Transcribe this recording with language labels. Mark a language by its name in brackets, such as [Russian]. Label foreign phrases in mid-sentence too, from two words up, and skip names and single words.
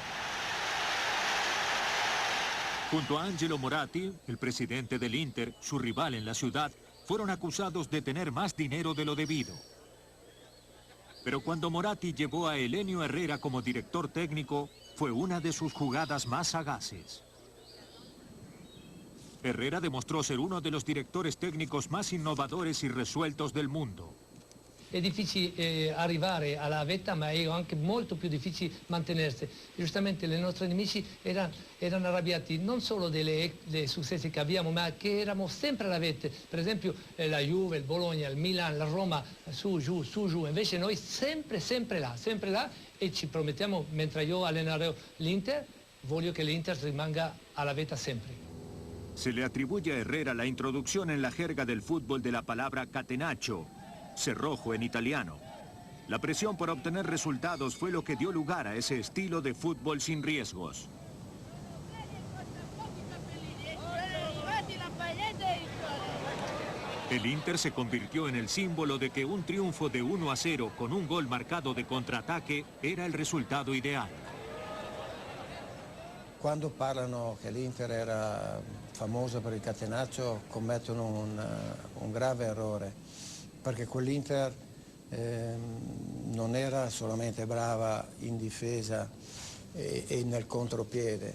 [Spanish] Junto a Angelo Moratti, el presidente del Inter, su rival en la ciudad, fueron acusados de tener más dinero de lo debido. Pero cuando Moratti llevó a Helenio Herrera como director técnico, fue una de sus jugadas más sagaces. Herrera demostró ser uno de los directores técnicos más innovadores y resueltos del mundo. [Italian] È difficile arrivare alla vetta, ma è anche molto più difficile mantenersi. Giustamente i nostri nemici erano arrabbiati non solo dei successi che abbiamo, ma che eravamo sempre alla vetta. Per esempio la Juve, il Bologna, il Milan, la Roma, su, giù. Invece noi sempre là, e ci promettiamo, mentre io allenerò l'Inter, voglio che l'Inter rimanga alla vetta sempre. [Spanish] Se le atribuye a Herrera la introducción en la jerga del fútbol de la palabra catenaccio, cerrojo en italiano. La presión por obtener resultados fue lo que dio lugar a ese estilo de fútbol sin riesgos. El Inter se convirtió en el símbolo de que un triunfo de 1-0 con un gol marcado de contraataque era el resultado ideal. [Italian] Quando parlano che l'Inter era famosa per il catenaccio commettono un grave errore, perché quell'Inter non era solamente brava in difesa e nel contropiede.